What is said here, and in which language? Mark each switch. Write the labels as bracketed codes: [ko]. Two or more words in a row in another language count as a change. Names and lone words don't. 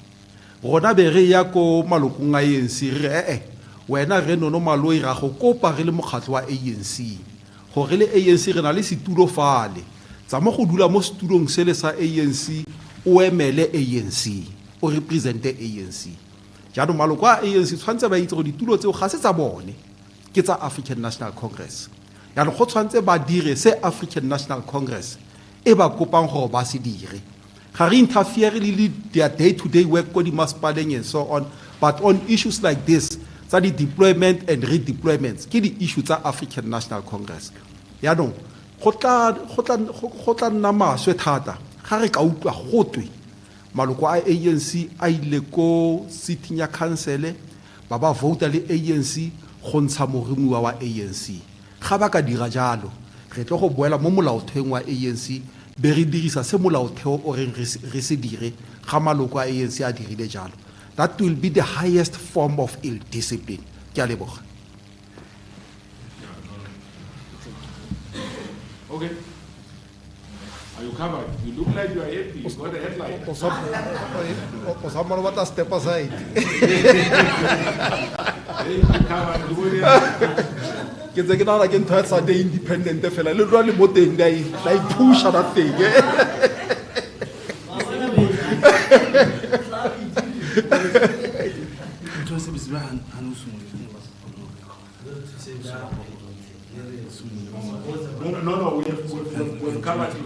[tn] Rona be re ya ko malokong a ANC re wena re Nono Maloi ra go kopa re le mokgatlho wa ANC gore le ANC re na le situlo fale tsa mo go dula mo situlong se le sa ANC o emele ANC o represente ANC. Jaanong maloko a ANC tshwantse ba itse go ditulo tseo ga se tsa bone, ke tsa African National Congress. Jaanong go tshwantse ba dire se African National Congress e ba kopang gore ba se dire. Ga re [en] interfere le their day-to-day work [tn] ko di masipaleng [en] and so on, but on issues like this, [tn] tsa di [en] deployment and redeployments, [tn] ke di issue tsa African National Congress. Jaanong go tla nna maswe thata ga re ka utlwa gotwe maloko a ANC a ile ko sitting ya council ba ba vota le ANC go ntsha moremuwa wa ANC. Ga ba ka dira jalo re tlo go boela mo molaotheong wa ANC be re dirisa se molaotheo o reng re se dire ga maloko a ANC a dirile jalo. [en] That will be the highest form of ill discipline. [tn] Ke a leboga. [en] Okay. Are you covered? You look like you are happy. You got a headline. Someone want to step aside. [tn] Ke tse ke nana ke ntho tsa [en] the independent [tn] fela le rwa le mo teng dai [en] push that thing. No, we've covered it.